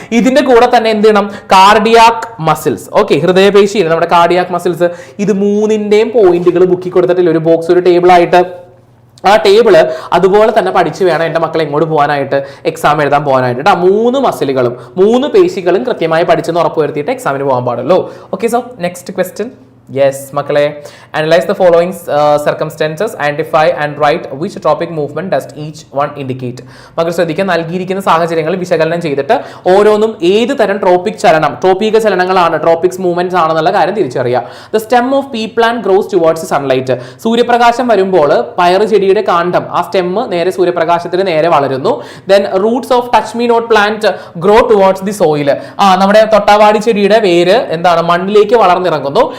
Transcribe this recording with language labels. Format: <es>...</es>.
<ml>ഇതിന്റെ കൂടെ തന്നെ എന്ത് ചെയ്യണം? കാർഡിയാക് മസിൽസ്, ഓക്കെ, ഹൃദയപേശി, നമ്മുടെ കാർഡിയാക് മസിൽസ്. ഇത് 3ന്റെയും പോയിന്റുകൾ ബുക്കി കൊടുത്തിട്ടില്ല, ഒരു ബോക്സ്, ഒരു ടേബിൾ ആയിട്ട്. ആ ടേബിള് അതുപോലെ തന്നെ പഠിച്ചു വേണം എൻ്റെ മക്കളെ എങ്ങോട്ട് പോകാനായിട്ട്, എക്സാം എഴുതാൻ പോകാനായിട്ട്. 3 മസിലുകളും 3 പേശികളും കൃത്യമായി പഠിച്ചെന്ന് ഉറപ്പുവരുത്തിയിട്ട് എക്സാമിന് പോകാൻ പാടുള്ളൂ. Okay, so next question. Yes, മക്കളെ.</ml> <en>Analyze the following circumstances, identify and write which tropic movement does each one indicate.</en> <ml>മക്കൾ ശ്രദ്ധിക്കുക, നൽകിയിരിക്കുന്ന സാഹചര്യങ്ങൾ വിശകലനം ചെയ്തിട്ട് ഓരോന്നും ഏത് തരം ട്രോപ്പിക ചലനങ്ങളാണ്, ട്രോപ്പിക്സ് മൂവ്മെന്റ്സ് ആണെന്നുള്ള കാര്യം തിരിച്ചറിയുക.</ml> <en>The stem of pea plant grows towards sunlight.</en> <ml>സൂര്യപ്രകാശം വരുമ്പോൾ പയറ് ചെടിയുടെ കാണ്ഡം, ആ സ്റ്റെം നേരെ സൂര്യപ്രകാശത്തിന് നേരെ വളരുന്നു.</ml> <en>Then roots of touch me not plant grow towards the soil.</en> <ml>നമ്മുടെ തൊട്ടാവാടി ചെടിയുടെ വേര് എന്താണ്, മണ്ണിലേക്ക് വളർന്നിറങ്ങുന്നു.</ml>